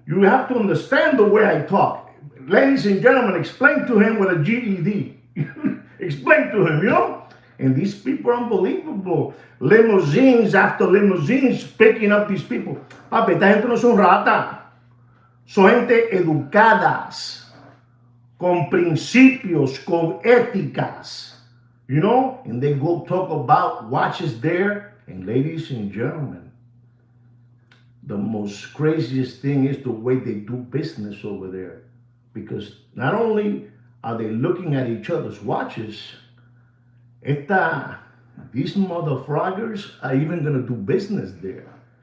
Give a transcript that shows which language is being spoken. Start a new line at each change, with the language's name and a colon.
English: You have to understand the way I talk. Ladies and gentlemen, explain to him with a GED. Explain to him, And these people are unbelievable. Limousines after limousines picking up these people.
Spanish: Papi, esta gente no son rata. Son gente educadas, con principios, con éticas.
English: And they go talk about watches there. And ladies and gentlemen, the most craziest thing is the way they do business over there. Because not only are they looking at each other's watches, these motherfraggers are even going to do business there.